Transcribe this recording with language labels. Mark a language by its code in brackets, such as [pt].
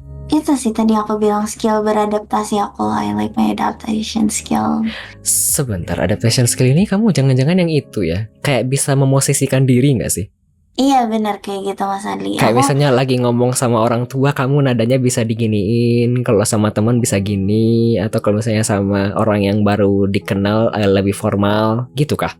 [id] Itu sih tadi aku bilang skill beradaptasi aku. [en] I like my adaptation skill. [id] Sebentar, adaptation skill ini kamu jangan-jangan yang itu ya? Kayak bisa memosisikan diri nggak sih? Iya benar kayak gitu Mas Adli. Kayak Aku misalnya lagi ngomong sama orang tua, kamu nadanya bisa diginiin. Kalau sama teman bisa gini. Atau kalau misalnya sama orang yang baru dikenal lebih formal, gitu kah?